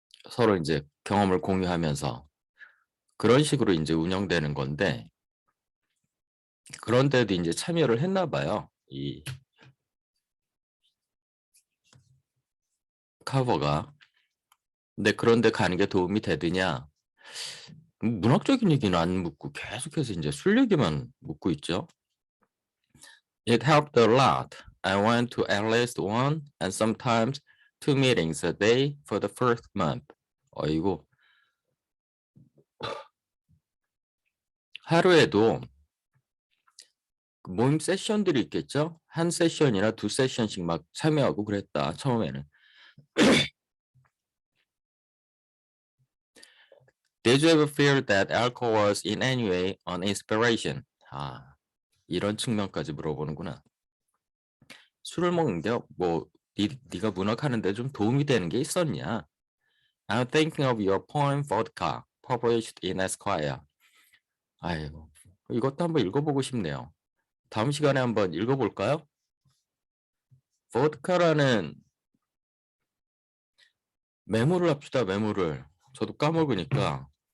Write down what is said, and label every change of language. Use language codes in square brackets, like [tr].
[ko] 서로 이제 경험을 공유하면서 그런 식으로 이제 운영되는 건데 그런데도 이제 참여를 했나 봐요. 이 커버가. 근데 그런데 가는 게 도움이 되느냐? 문학적인 얘기는 안 묻고 계속해서 이제 술 얘기만 묻고 있죠. [en] It helped a lot. I went to at least one and sometimes two meetings a day for the first month. [ko] 어이고 하루에도 모임 세션들이 있겠죠? 한 세션이나 두 세션씩 막 참여하고 그랬다 처음에는. [en] Did you ever feel that alcohol was in any way an inspiration? [ko] 이런 측면까지 물어보는구나. 술을 먹는 게 뭐 네가 문학하는데 좀 도움이 되는 게 있었냐? [en] I'm thinking of your poem Vodka, published in Esquire. [ko] 아이고, 이것도 한번 읽어보고 싶네요. 다음 시간에 한번 읽어볼까요? Vodka라는 메모를 합시다, 메모를. 저도 까먹으니까.